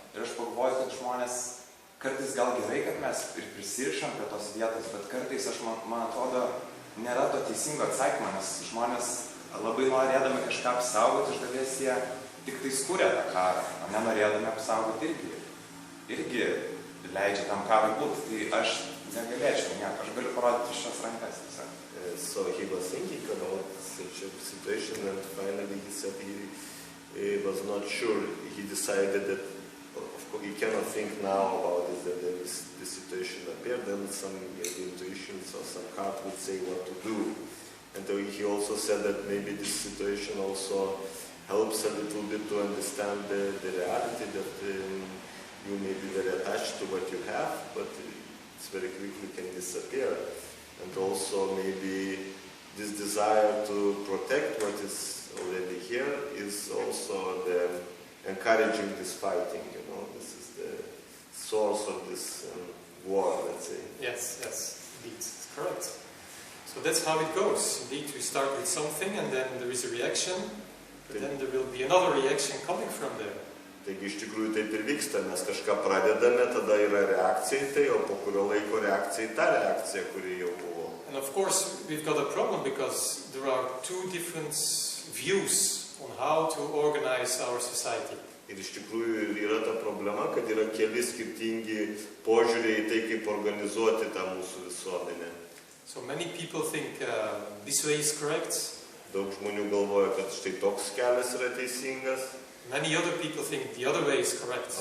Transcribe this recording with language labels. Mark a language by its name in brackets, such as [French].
[Lithuanian] Ir aš pagalvoju, kad žmonės kartais gal gerai, kad mes ir prisirišam prie tos vietos, bet kartais man atrodo, nėra to teisingo atsakymo, nes žmonės labai norėdami kažką apsaugoti, iš dalies jie tik tai skūrė tą karą, o nenorėdami apsaugoti irgi leidžia tam karui būti. Tai aš negalėčiau nieko, aš galiu parodyti šios rankas tiesiog. [English] So he was thinking about such a situation, and finally he said he was not sure. He decided that, of course, he cannot think now about it, that this situation appeared, then some intuitions or some heart would say what to do. And he also said that maybe this situation also helps a little bit to understand the reality that you may be very attached to what you have, but it's very quickly can disappear. And also maybe this desire to protect what is already here is also the encouraging this fighting, this is the source of this war, let's say. Yes, indeed, it's correct. So that's how it goes. Indeed, we start with something and then there is a reaction, but then there will be another reaction coming from there. [Lithuanian] Taigi iš tikrųjų taip ir vyksta, mes kažką pradedame, tada yra reakcija į tai, o po kurio laiko reakcija į tą reakciją, kuri jau buvo. [English] And of course, we've got a problem because there are two different views on how to organize our society. [Lithuanian] Ir iš tikrųjų yra ta problema, kad yra keli skirtingi požiūriai į tai, kaip organizuoti tą mūsų visuomenę. [English] So many people think this way is correct. [Lithuanian] Daug žmonių galvoja, kad štai toks kelias yra teisingas, [English] Many other people think the other way is correct.